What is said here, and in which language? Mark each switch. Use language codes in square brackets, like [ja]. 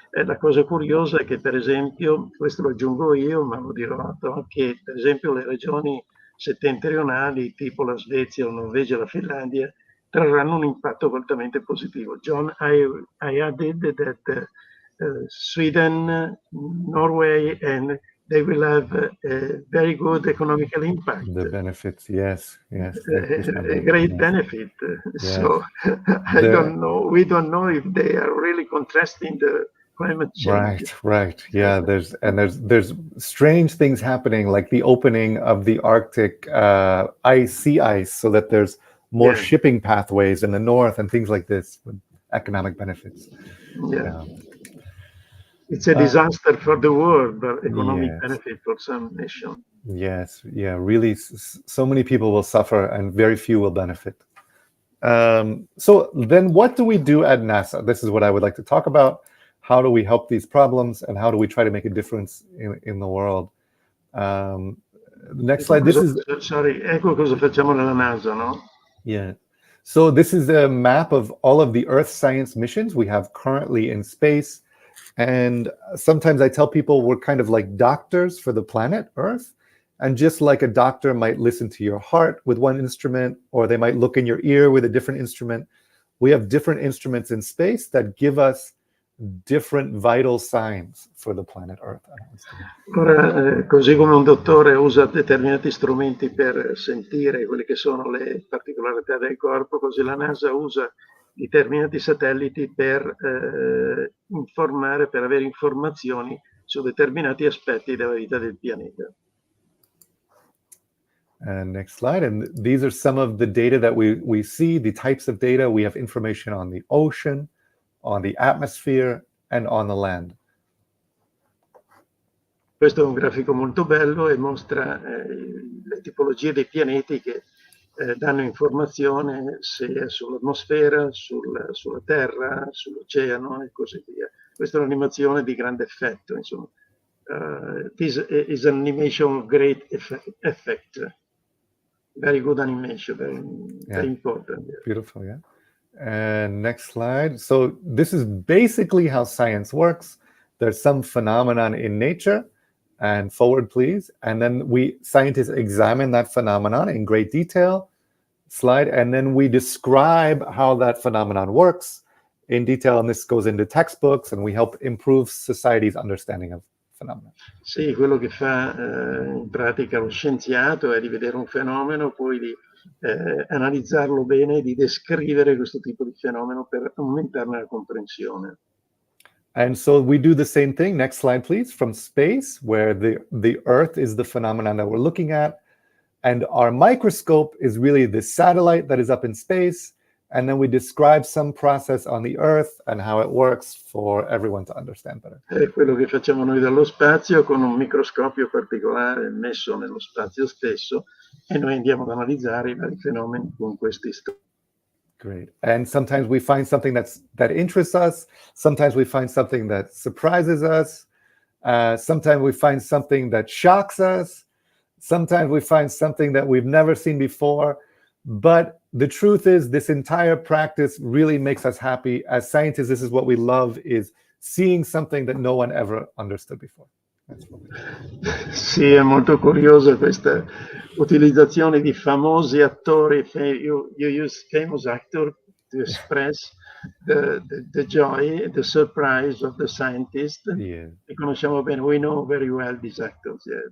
[it] La cosa curiosa è che, per esempio, questo lo aggiungo io, ma lo dirò, che per esempio le regioni settentrionali, tipo la Svezia, la Norvegia e la Finlandia, trarranno un impatto altamente positivo. [en] John, I added that Sweden, Norway, and they will have a very good economical impact. The benefits, yes. A great benefit. Yes. So I don't know. We don't know if they are really contrasting climate change. Right. Yeah, there's strange things happening, like the opening of the Arctic sea ice, so that there's more shipping pathways in the north and things like this with economic benefits. Yeah. It's a disaster for the world, but economic benefit for some nation. Yes, yeah, really, so many people will suffer and very few will benefit. So then what do we do at NASA? This is what I would like to talk about. How do we help these problems, and how do we try to make a difference in the world? Next slide. This is... Sorry, [it] ecco cosa facciamo nella NASA, no? [en] Yeah. So this is a map of all of the Earth science missions we have currently in space. And sometimes I tell people we're kind of like doctors for the planet Earth. And just like a doctor might listen to your heart with one instrument, or they might look in your ear with a different instrument, we have different instruments in space that give us different vital signs for the planet Earth. [it] Ora, così come un dottore usa determinati strumenti per sentire quelle che sono le particolarità del corpo, così la NASA usa determinati satelliti per informare, per avere informazioni su determinati aspetti della vita del pianeta. [en] And next slide. And these are some of the data that we see, the types of data. We have information on the ocean, on the atmosphere, and on the land. [it] Questo è un grafico molto bello e mostra le tipologie dei pianeti che danno informazione se è sull'atmosfera, sulla Terra, sull'oceano e così via. Questa è un'animazione di grande effetto, insomma. [en] This is an animation of great effect. Very good animation, very important. Yeah. Beautiful, yeah. And next slide. So this is basically how science works. There's some phenomenon in nature, and forward, please. And then scientists examine that phenomenon in great detail. Slide. And then we describe how that phenomenon works in detail. And this goes into textbooks, and we help improve society's understanding of phenomena. [it] Sì, quello che fa in pratica lo scienziato è di vedere un fenomeno, poi di analizzarlo bene, di descrivere questo tipo di fenomeno per aumentarne la comprensione. [en] And so we do the same thing. Next slide, please. From space, where the Earth is the phenomenon that we're looking at, and our microscope is really the satellite that is up in space. And then we describe some process on the Earth and how it works for everyone to understand better. [it] È quello che facciamo noi dallo spazio con un microscopio particolare messo nello spazio stesso, e noi andiamo ad analizzare i vari fenomeni con questi strumenti. [en] Great. And sometimes we find something that interests us. Sometimes we find something that surprises us. Sometimes we find something that shocks us. Sometimes we find something that we've never seen before. But the truth is, this entire practice really makes us happy. As scientists, this is what we love, is seeing something that no one ever understood before. [it] Sì, è molto curiosa questa utilizzazione di famosi attori. [en] You use famous actor to express the joy, the surprise of the scientist. Yeah. [it] E conosciamo bene, [en] we know very well these actors.